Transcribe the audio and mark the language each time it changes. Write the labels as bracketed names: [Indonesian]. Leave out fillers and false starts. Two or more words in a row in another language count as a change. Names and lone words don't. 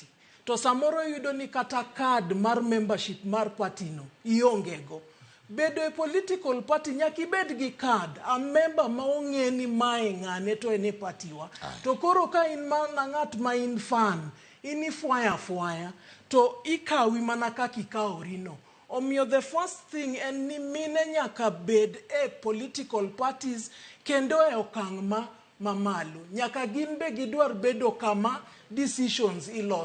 [Luo (Kenya and Tanzania)] To samoro iyudo ni kata card mar membership mar party no iongego. Bedo e [English] political party [Luo (Kenya and Tanzania)] nyaki bed gi card, [English] a member [Luo (Kenya and Tanzania)] ma ong'e ni mae ng'ane to ene party wa. To koro ka in mana ng'at ma in fan, ini fuaya, to ikawi mana kaka ikawori no. Omiyo [English] the first thing [Luo (Kenya and Tanzania)] en ni mine nyaka bed e [English] political parties [Luo (Kenya and Tanzania)] kendo e okang' mamalo. Nyaka gin be gidwar bedo kama decisions ilos.